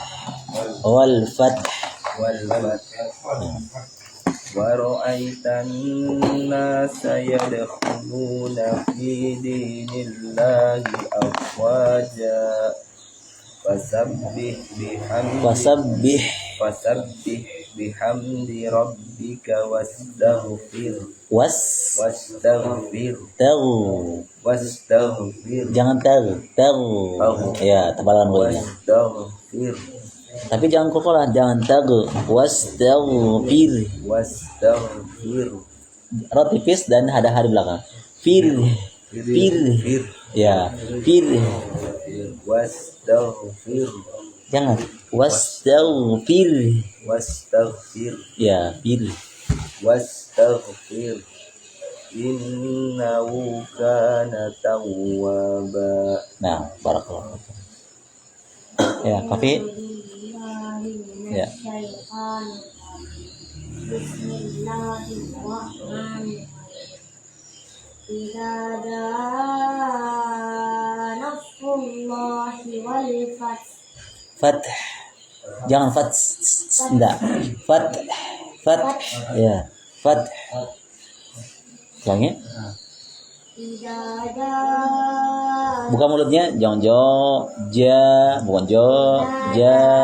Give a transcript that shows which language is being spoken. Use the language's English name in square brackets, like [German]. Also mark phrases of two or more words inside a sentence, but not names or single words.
[Arabic] ورأيت الناس يدخلون في دين الله أفواجا فسبح بحمد ربك واستغفر [Indonesian] Jangan ya, tebalan wawnya. [Arabic] واستغفر [Indonesian] Tapi jangan kokolah, jangan wastaghfir. Ra tipis dan ada hari belakang. Fir. Ya, fir. [Arabic] واستغفر [Indonesian] Jangan wastaghfir. Ya, fir. [Arabic] واستغفر إنه كان توابا. [Indonesian] Nah, barakallahu. Ya, Kafi. Ya. [Arabic] Bismillahirrahmanirrahim. إذا جاء نصر الله والفتح. [Indonesian] Fath. Jangan fath. Enggak. Fath. Ya, fath. Jangan. [Arabic] إذا جاء. [Indonesian] Buka mulutnya, jangan bukan ja.